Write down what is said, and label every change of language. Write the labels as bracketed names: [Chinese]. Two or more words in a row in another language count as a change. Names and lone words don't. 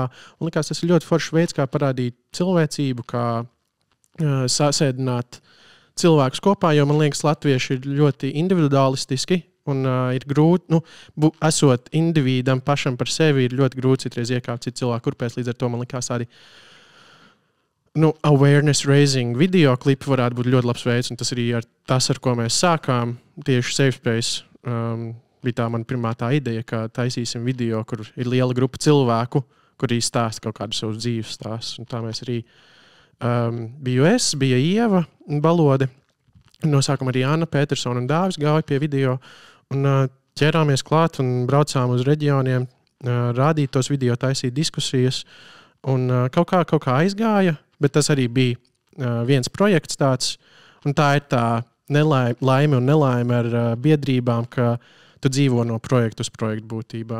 [Latvian] Un likās, tas ir ļoti foršs veids, kā parādīt cilvēcību, kā sasēdināt cilvēkus kopā, jo man liekas, latvieši ir ļoti individualistiski un ir grūti, esot individam pašam par sevi, ir ļoti grūti citreiz iekāpt citu cilvēku kurpēs, līdz ar to man likās tādi [English] awareness raising [Latvian] video klipi varētu būt ļoti labs veids, un tas arī tas, ar ko mēs sākām, tieši Safe Space, bija tā mana pirmā tā ideja, ka taisīsim video, kur ir liela grupa cilvēku, kuri stāsta kaut kādu savu dzīves stāstu, un tā mēs arī bija Ieva Balode, no sākuma arī Anna Petersona un Dāvis gāja pie video, un ķērāmies klāt un braucām uz reģioniem, rādīt tos video, taisīt diskusijas, un kaut kā aizgāja, bet tas arī bija viens projekts tāds, un tā ir tā laime un nelaime ar biedrībām, ka tu dzīvo no projektu uz projektu būtībā.